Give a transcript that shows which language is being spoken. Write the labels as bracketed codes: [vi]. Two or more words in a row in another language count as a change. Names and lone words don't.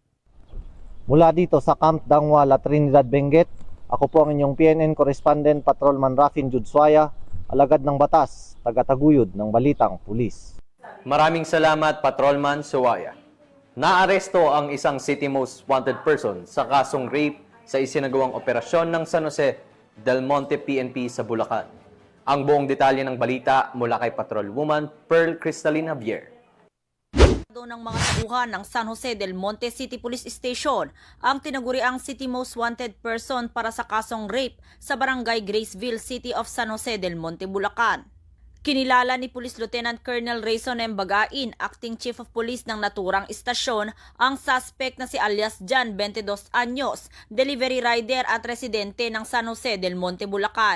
[tl] Mula dito sa Camp Dangwa, La Trinidad, Benguet, ako po ang inyong PNN correspondent, Patrolman Rafin Judswaya, alagad ng batas, tagataguyod ng Balitang Pulis. Maraming salamat, Patrolman Suwaya. Naaresto ang isang [en] city most wanted person [tl] sa kasong rape sa isinagawang operasyon ng San Jose del Monte PNP sa Bulacan. Ang buong detalye ng balita mula kay Patrolwoman Pearl Cristalina Javier. Ng mga tauhan ng San Jose del Monte City Police Station ang tinaguriang [en] City Most Wanted Person [tl] para sa kasong rape sa Barangay Graceville, City of San Jose del Monte, Bulacan. Kinilala ni Police Lieutenant Colonel Rayson M. Bagain, [en] Acting Chief of Police [tl] ng naturang istasyon, ang suspect na si alias Jan, 22 anyos, [en] delivery rider [tl] at residente ng San Jose del Monte, Bulacan.